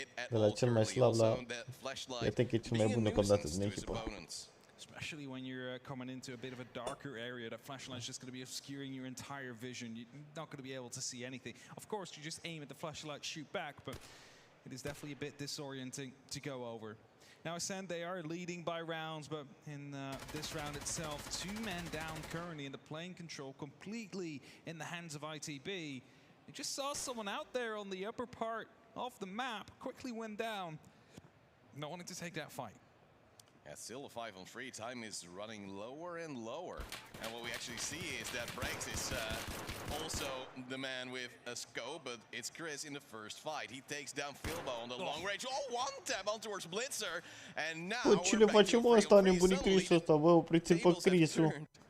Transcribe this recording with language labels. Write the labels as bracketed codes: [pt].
[ro] De la cel mai slab la... Iată că e cel mai bun deocamdată din echipă. [en] Especially when you're coming into a bit of a darker area, that flashlight's just going to be obscuring your entire vision. You're not going to be able to see anything. Of course, you just aim at the flashlight, shoot back, but it is definitely a bit disorienting to go over. Now, Ascend, they are leading by rounds, but in this round itself, 2 men down currently, and the plane control completely in the hands of ITB. They just saw someone out there on the upper part of the map, quickly went down, not wanting to take that fight. Yeah, still a 5 on 3. Time is running lower and lower. And what we actually see is that Breaks is also the man with a scope, but it's Chris in the first fight. He takes down Philbo on the long range. Oh, 1-tap on towards Blitzer. And now we're back to 3 [ro] ăsta, nebunit Chris-ul ăsta, bă, opriți-l pe Chris-ul.